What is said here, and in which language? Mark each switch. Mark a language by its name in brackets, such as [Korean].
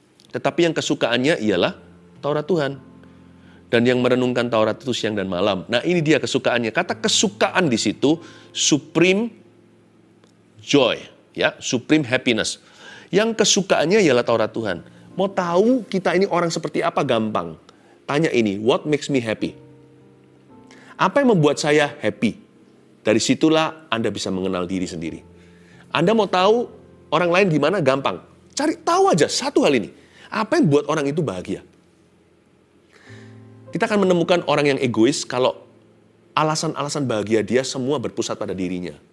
[Indonesian] Tetapi yang kesukaannya ialah Taurat Tuhan. Dan yang merenungkan Taurat itu siang dan malam. Nah, ini dia kesukaannya. Kata kesukaan di situ, [English] supreme joy. Ya, supreme happiness. [Indonesian] Yang kesukaannya ialah Taurat Tuhan. Mau tahu kita ini orang seperti apa? Gampang. Tanya ini, [English] what makes me happy? [Indonesian] Apa yang membuat saya happy? Dari situlah Anda bisa mengenal diri sendiri. Anda mau tahu orang lain gimana? Gampang. Cari tahu aja satu hal ini. Apa yang buat orang itu bahagia? Kita akan menemukan orang yang egois kalau alasan-alasan bahagia dia semua berpusat pada dirinya.